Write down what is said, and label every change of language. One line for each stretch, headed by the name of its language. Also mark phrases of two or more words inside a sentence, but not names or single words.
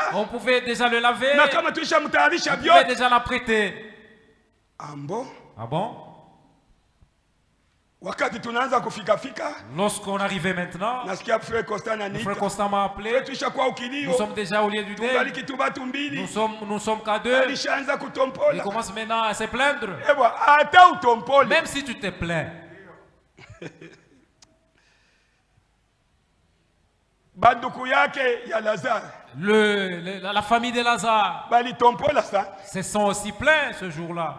French: on pouvait déjà le laver.
Swahili: Na kama tuisha mutayarisha
French: on pouvait
Swahili: byote.
French: déjà l'apprêter.
Swahili: Ambo?
French: Ah bon?
Swahili: Wakati tunaanza kufika
French: lorsqu'on arrivait maintenant,
Swahili: nasikia frère Constant
French: le frère Constant m'a appelé. Nous sommes déjà au lieu du deuil. Nous sommes qu'à deux. Il commence maintenant à se plaindre. Même si tu te plains. La famille de Lazare se sont aussi plaints ce jour-là.